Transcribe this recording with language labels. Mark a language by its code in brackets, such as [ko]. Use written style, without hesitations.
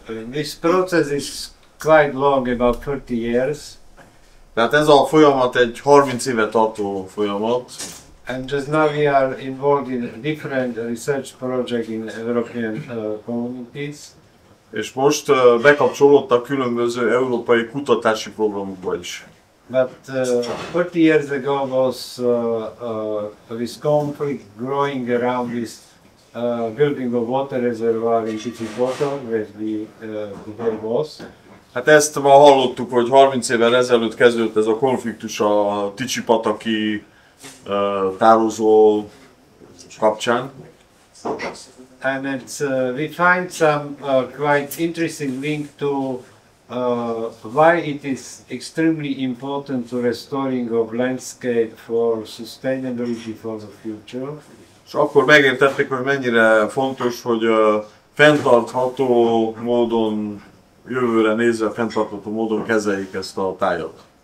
[en] This process is quite long, about 30 years. [hu] Tehát ez a folyamat egy 30 éve tartó folyamat. [en] And just now we are involved in different research projects in European communities. [hu] És most bekapcsolódtak különböző európai kutatási programokba is. [en] But 30 years ago was this conflict growing around this building of water reservoir in Tanulmányút, where the was. [hu] Hát ezt ma hallottuk, hogy 30 évvel ezelőtt kezdődött ez a konfliktus a Ticsi-pataki tározó kapcsán. [en] And we find some quite interesting link to why it is extremely important to restoring of landscape for sustainability for the future. [hu] És akkor megértették, hogy mennyire fontos, hogy fenntartható módon, jövőre nézve fenntartható módon kezeljék ezt a tájat.